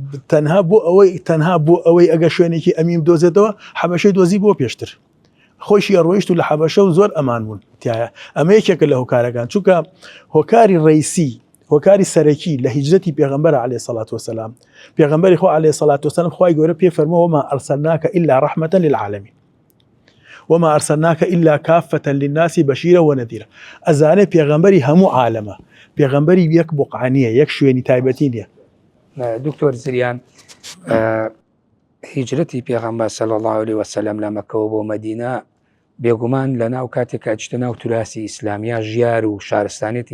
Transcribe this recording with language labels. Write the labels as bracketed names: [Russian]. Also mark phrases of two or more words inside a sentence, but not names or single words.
[Central Kurdish] تەنها بۆ ئەوەی ئەگە شوێنێکی ئەمیم دۆزێتەوە حەبەشەی دۆزی بۆ پێشتر خۆشی ئەڕۆیشت و لە حەبەشە و زۆر ئەمان بوون تایە ئەمە یەکێکە لە هۆکارەکان چونکە هۆکاری ڕەیسی هۆکاری سەرەکی لە هیجرەتی پێغەمبەر [Arabic] عەلەیهی سەڵات وسەلام [Central Kurdish] پێغەمبەری خوا [Arabic] عەلەیهی سەڵات وسەلام [Central Kurdish] خوای گەورە پێ فەرمووە [Arabic] وما ئەرسەلناکە إلا رەحمەتەن للعالەمین وما ئەرسەلناکە إلا کافەتەن للناس بەشیرە وەنەذیرە [Central Kurdish] ئەزانێ پێغەمبەری هەموو عالەمە پێغەمبەری یەک بوقعە نییە یەک شوێنی تایبەتی نییە دکتۆر زریان هیجرەتی پێغەمبەر [Arabic] صلی الله علیه وسلم [Central Kurdish] لە مەککەوە بۆ مەدینە بێگومان لە ناو کاتێک ئەچتە ناو توراسی ئیسلامیە ژیار و شارستانێتی